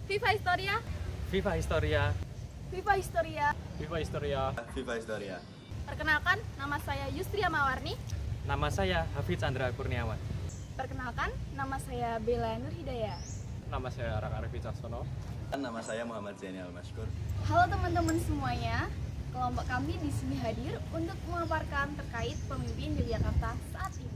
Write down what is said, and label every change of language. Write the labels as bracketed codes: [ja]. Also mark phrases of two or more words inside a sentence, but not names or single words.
[id] Viva Historia. Viva Historia. Viva Historia. Viva Historia. Viva Historia. Perkenalkan, nama saya Yustria Mawarni. Nama saya Hafidz Chandra Kurniawan. Perkenalkan, nama saya Bella Nur Hidayah. Nama saya Raka Arif Wicaksono. Nama saya Muhammad Zaini Al-Mashkur. Halo teman-teman semuanya. Kelompok kami di sini hadir untuk memaparkan terkait pemimpin Yogyakarta saat ini.